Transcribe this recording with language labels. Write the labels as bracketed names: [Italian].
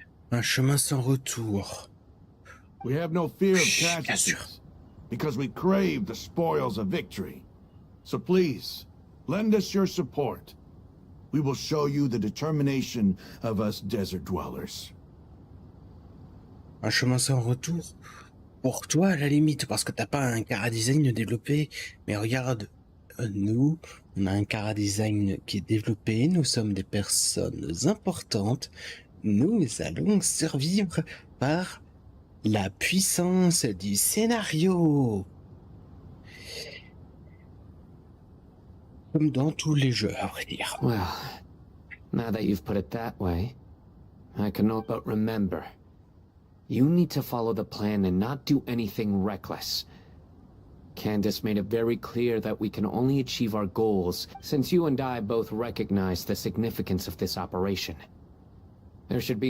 [French] Un chemin sans retour. [English] We have no fear of [French] Shh, bien sûr. [English] casualties, because we crave the spoils of victory. So please, lend us your support. We will show you the determination of us desert dwellers. [French] Un chemin sans retour. Pour toi, à la limite, parce que t'as pas un chara-design développé. Mais regarde, nous, on a un chara-design qui est développé. Nous sommes des personnes importantes. Nous allons survivre par la puissance du scénario. Comme dans tous les jeux, à vrai dire. [English] Well, now that you've put it that way, I cannot but remember. You need to follow the plan and not do anything reckless. Candace made it very clear that we can only achieve our goals since you and I both recognize the significance of this operation. There should be